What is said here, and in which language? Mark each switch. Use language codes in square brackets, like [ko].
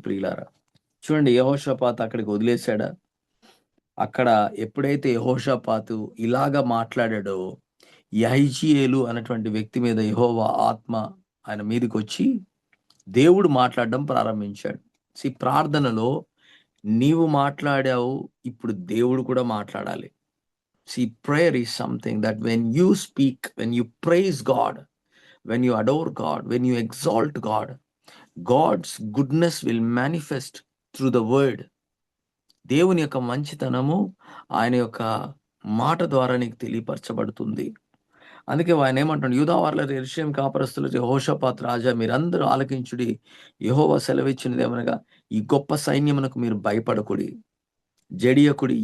[te] ప్రియులారా, చూడండి, యెహోషాపాతు అక్కడికి వదిలేశాడా? అక్కడ ఎప్పుడైతే యెహోషాపాతు ఇలాగా మాట్లాడాడో, యహీజీయేలు అనేటువంటి వ్యక్తి మీద యెహోవా ఆత్మ ఆయన మీదకి వచ్చి దేవుడు మాట్లాడడం ప్రారంభించాడు. ప్రార్థనలో నీవు మాట్లాడావు, ఇప్పుడు దేవుడు కూడా మాట్లాడాలి. [en] Prayer is something that when you speak, when you praise God, when you adore God, when you exalt God, God's goodness will manifest through the word. [te] దేవుని యొక్క మంచితనము ఆయన యొక్క మాట ద్వారా నీకు తెలియపరచబడుతుంది. అందుకే ఆయన ఏమంటాడు? యూదా వారలారా, యెరూషలేము కాపరస్తులు, యెహోషాపాతు రాజా, మీరందరూ ఆలకించుడి. యెహోవా సెలవిచ్చినదేమనగా, ఈ గొప్ప సైన్యమునకు మీరు భయపడకుడి, జడియకుడి.